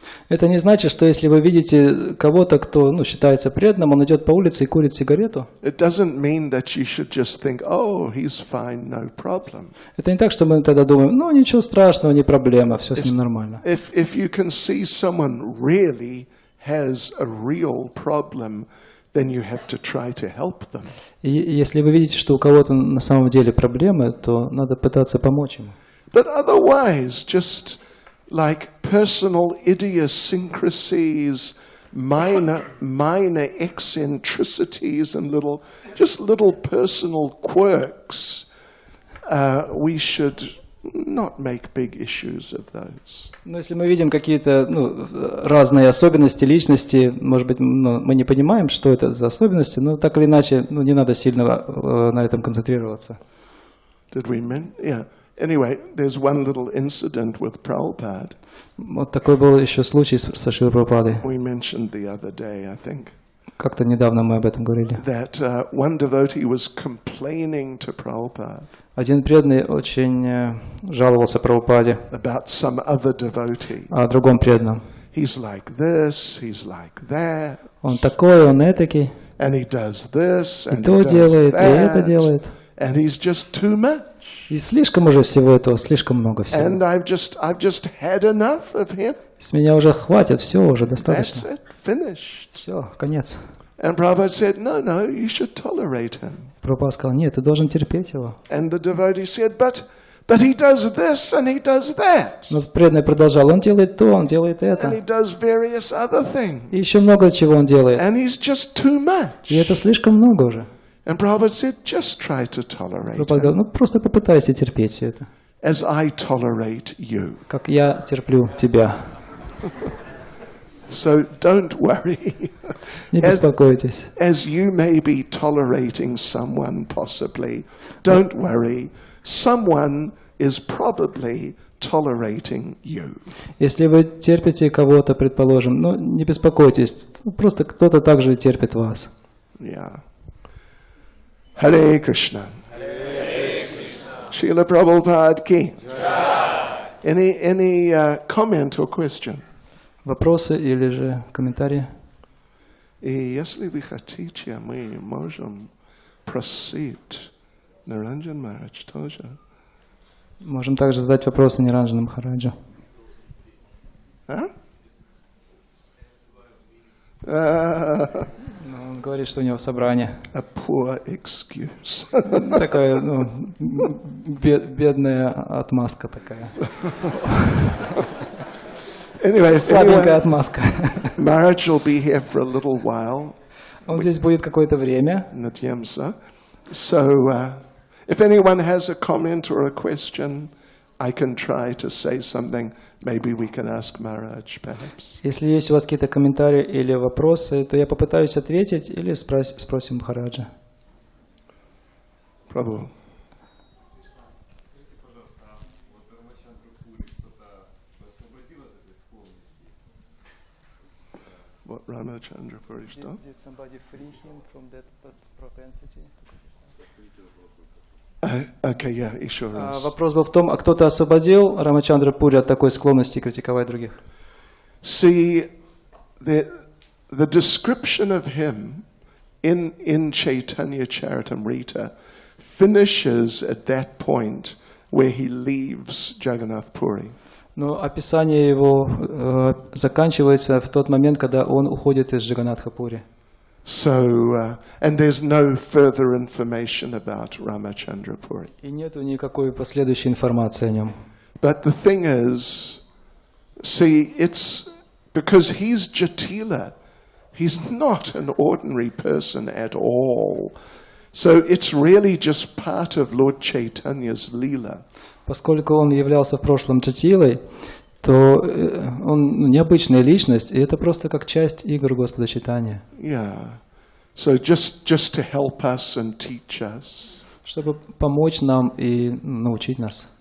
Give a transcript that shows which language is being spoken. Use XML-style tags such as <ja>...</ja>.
<ru>Это не значит, что если вы видите кого-то, кто считается преданным, он идет по улице и курит сигарету.</ru> <en>It doesn't mean that you should just think, oh, he's fine, no problem.</en> <ru>Это не так, что мы тогда думаем, ничего страшного, не проблема, все с ним нормально.</ru> <en>If you can see someone really has a real problem, then you have to try to help them.</en> <ru>И если вы видите, что у кого-то на самом деле проблемы, то надо пытаться помочь ему.</ru> <en>But otherwise, just like personal idiosyncrasies, minor eccentricities, and little personal quirks, we should not make big issues of those.</en> <ru>Но если мы видим какие-то разные особенности личности, может быть, мы не понимаем, что это за особенности, но так или иначе, не надо сильно на этом концентрироваться.</ru> <en>Yeah. Anyway, there's one little incident with Prabhupada.</en> <ru>Вот такой был еще случай со Шрилой Прабхупадой.</ru> <en>We mentioned the other day, I think.</en> <ru>Как-то недавно мы об этом говорили.</ru> <en>That one devotee was complaining to Prabhupada.</en> <ru>Один преданный очень жаловался Прабхупаде</ru> <en>About some other devotee.</en> <ru>О другом преданном.</ru> <en>He's like this, he's like that.</en> <ru>Он такой, он этакий.</ru> <en>And he does this, and</en> <ru>и то</ru> <en>he does</en> <ru>делает,</ru> <en>that,</en> <ru>и это делает.</ru> <en>And he's just too much.</en> <ru>И слишком уже всего этого, слишком много всего.</ru> <en>And I've just had enough of him.</en> <ru>С меня уже хватит, все уже достаточно.</ru> <en>That's it, finished.</en> <ru>Все, конец.</ru> <en>And Prabhupada said, no, you should tolerate him.</en> <ru>Прабхупада сказал, нет, ты должен терпеть его.</ru> <en>And the devotee said, but he does this and he does that.</en> <ru>Но преданный продолжал, он делает то, он делает это.</ru> <en>And he does various other things.</en> <ru>И еще много чего он делает.</ru> <en>And he's just too much.</en> <ru>И это слишком много уже.</ru> <en>And Prabhupada said, just try to tolerate</en> <ru>Прабхупада говорил, просто попытайся терпеть все это.</ru> <en>as I tolerate you.</en> <ru>Как я терплю тебя.</ru> <en>So don't worry.</en> <ru>Не беспокойтесь.</ru> <en>As you may be tolerating someone possibly, don't worry. Someone is probably tolerating you.</en> <ru>Если вы терпите кого-то, предположим, не беспокойтесь. Просто кто-то также терпит вас.</ru> <en>Yeah. Hare Krishna. Srila Prabhupada ki. Any comment or question?</en> <ru>Вопросы или же комментарии? И если вы хотите, мы можем просить Наранджан Махарадж тоже. Можем также задать вопросы Ниранджану Махараджу. Он говорит, что у него собрание.</ru> <en>A poor excuse.</en> <ru>Такая, бедная отмазка такая.</ru> <en>Anyway,</en> <ru>слабенькая отмазка.</ru> <en>Maharaj will be here for a little while.</en> <ru>Он здесь будет какое-то время.</ru> <en>So, if anyone has a comment or a question, I can try to say something. Maybe we can ask Maharaj, perhaps.</en> <ru>Если есть у вас какие-то комментарии или вопросы, то я попытаюсь ответить или спросим Махараджа.</ru> <en>Prabhu. What Ramachandra Puri</en> <ru>что?</ru> <en>Did somebody free him from that propensity? Okay, yeah,</en> <ru>еще раз. Вопрос был в том, кто-то освободил Рамачандра Пури от такой склонности критиковать других?</ru> <en>See, the description of him in Chaitanya Charitamrita finishes at that point where he leaves Jagannath Puri.</en> <ru>Но описание его заканчивается в тот момент, когда он уходит из Джаганнатха-пури.</ru> <en>So, and there's no further information about Ramachandra Puri.</en> <ru>И нету никакой последующей информации о нем.</ru> <en>But the thing is, see, it's because he's Jatila. He's not an ordinary person at all. So it's really just part of Lord Chaitanya's lila.</en> <ru>Поскольку он являлся в прошлом Джатилой, то он необычная личность, и это просто как часть игр Господа Чайтаньи.</ru> <en>Yeah. So just to help us and teach us.</en> <ru>Чтобы помочь нам и научить нас.</ru>